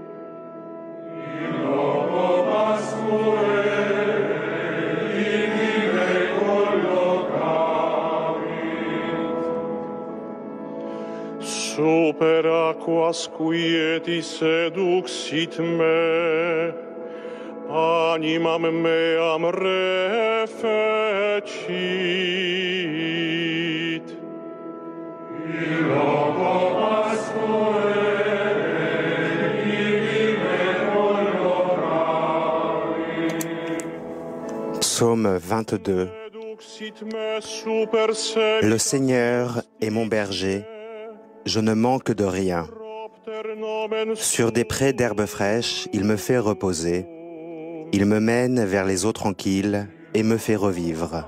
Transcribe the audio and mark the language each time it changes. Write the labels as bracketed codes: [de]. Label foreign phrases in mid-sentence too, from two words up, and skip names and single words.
[la] Super aquas quieti seduxit me, animam meam refecit. In loco Pascuae ibi me collocavit. [fr] Psaume 22. Le Seigneur est mon berger, je ne manque de rien. Sur des prés d'herbes fraîches, il me fait reposer. Il me mène vers les eaux tranquilles et me fait revivre.